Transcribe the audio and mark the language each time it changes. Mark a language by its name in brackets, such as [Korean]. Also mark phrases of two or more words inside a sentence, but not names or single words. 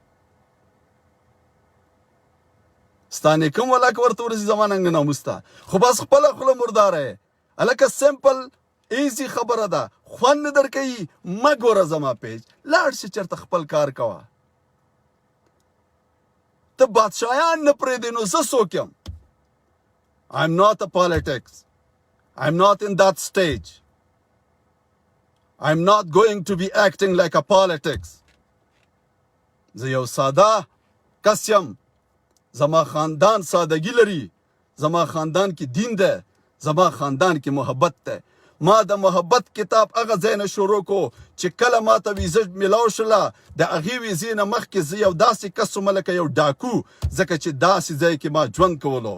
[Pashto] ستا نیکم ولاکه ورته ورځي زما ننګ ناموس ته خو بس خپله خوله مرداره یې هلکه [English] simple easy [Pashto] خبره ده خوند نه درکوي مه ګوره زما پیج لاړ شي چېرته خپل کار کوه ته بادشاهیان نه پرېږدې نو زه څوک یم [English] I'm not a politics. I'm not in that stage. I'm not going to be acting like a politics. [Pashto] زه یو ساده کس یم زما خاندان سادگی لري زما خاندان کې دین ده زما خاندان کې محبت ده ما د محبت کتاب هغه ځای نه شروع کو چې کله ما ته ویزه میلاو شوله د هغې ویزې نه مخکې زه یو داسې کس وم لکه یو ډاکو ځکه چې داسې ځای کې ما ژوند کولو